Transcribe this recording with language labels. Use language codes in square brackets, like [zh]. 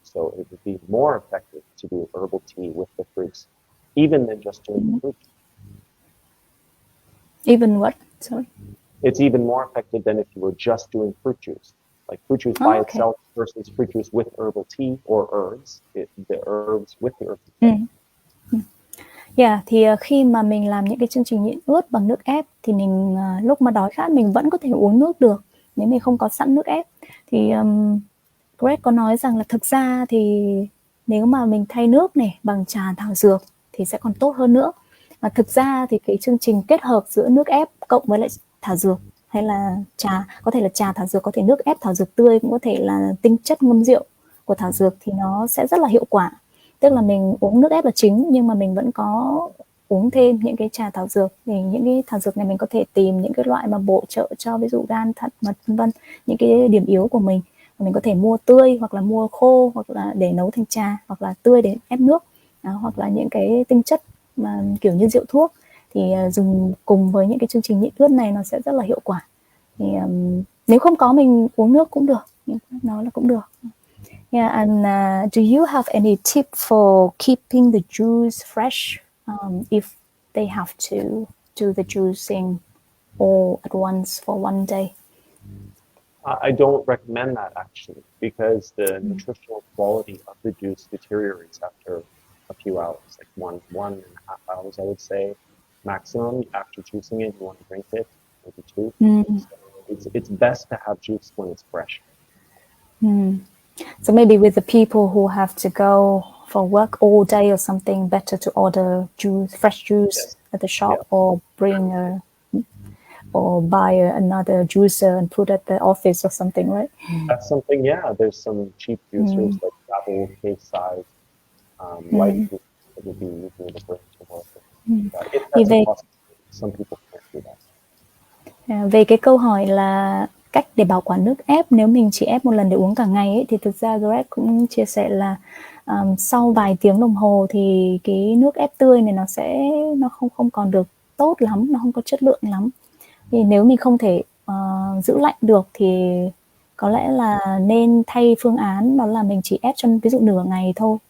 [en] So it would be more effective to do herbal tea with the fruits, even than just doing the fruit. Even what? Sorry. It's even more effective than if you were just doing fruit juice. Like fruit juice by itself versus fruit juice with herbal tea or herbs. The herbs with the herbs. [vi] Thì khi mà mình làm những cái chương trình nhịn ướt bằng nước ép thì mình lúc mà đói khát mình vẫn có thể uống nước được nếu mình không có sẵn nước ép. Thì Greg có nói rằng là thực ra thì nếu mà mình thay nước này bằng trà thảo dược thì sẽ còn tốt hơn nữa. Và thực ra thì cái chương trình kết hợp giữa nước ép cộng với lại thảo dược hay là trà, có thể là trà thảo dược, có thể nước ép thảo dược tươi, cũng có thể là tinh chất ngâm rượu của thảo dược thì nó sẽ rất là hiệu quả. Tức là mình uống nước ép là chính nhưng mà mình vẫn có uống thêm những cái trà thảo dược. Thì những cái thảo dược này mình có thể tìm những cái loại mà bổ trợ cho ví dụ gan, thận, mật vân vân, những cái điểm yếu của mình. Mình có thể mua tươi hoặc là mua khô hoặc là để nấu thành trà, hoặc là tươi để ép nước, hoặc là những cái tinh chất mà kiểu như rượu thuốc thì dùng cùng với những cái chương trình nhịn ướt này nó sẽ rất là hiệu quả. Thì nếu không có mình uống nước cũng được, nói là cũng được. [en] Yeah, and do you have any tip for keeping the juice fresh if they have to do the juicing all at once for one day? I don't recommend that actually because the nutritional quality of the juice deteriorates after a few hours, like one and a half hours, I would say maximum. After juicing it, you want to drink it, maybe two. So it's best to have juice when it's fresh. So maybe with the people who have to go for work all day or something, better to order juice, fresh juice Yes. at the shop, Yeah. or or buy another juicer and put at the office or something, right? That's something, yeah. There's some cheap juicers like travel case size, light juice that would be easier to bring to work. If [vi] Thì [en] that's a [vi] về [en] possibility, some people can't do that. [vi] về cái câu hỏi là cách để bảo quản nước ép nếu mình chỉ ép một lần để uống cả ngày ấy, thì thực ra Greg cũng chia sẻ là sau vài tiếng đồng hồ thì cái nước ép tươi này nó không còn được tốt lắm, nó không có chất lượng lắm. Thì nếu mình không thể giữ lạnh được thì có lẽ là nên thay phương án, đó là mình chỉ ép cho ví dụ nửa ngày thôi.